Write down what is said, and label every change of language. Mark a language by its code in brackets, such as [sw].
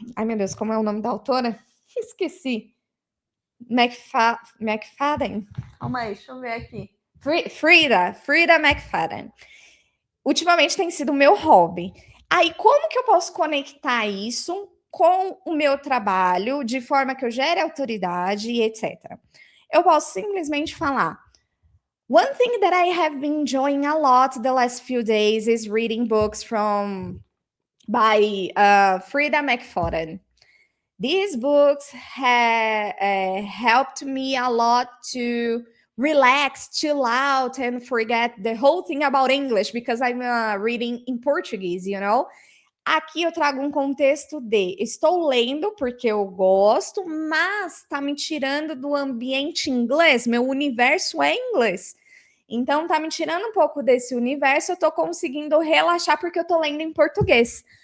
[pt] Ai, meu Deus, como é o nome da autora? Esqueci. McFadden. Calma aí, deixa eu ver aqui. Frida McFadden. Ultimamente tem sido o meu hobby. Aí, como que eu posso conectar isso com o meu trabalho, de forma que eu gere autoridade e etc. Eu posso simplesmente falar: [en] one thing that I have been enjoying a lot the last few days is reading books by Frida McFadden. These books have helped me a lot to relax, chill out, and forget the whole thing about English because I'm reading in Portuguese, you know? [pt] Aqui eu trago um contexto de estou lendo porque eu gosto, mas tá me tirando do ambiente inglês, meu universo é inglês. Então tá me tirando um pouco desse universo, eu tô conseguindo relaxar porque eu tô lendo em português.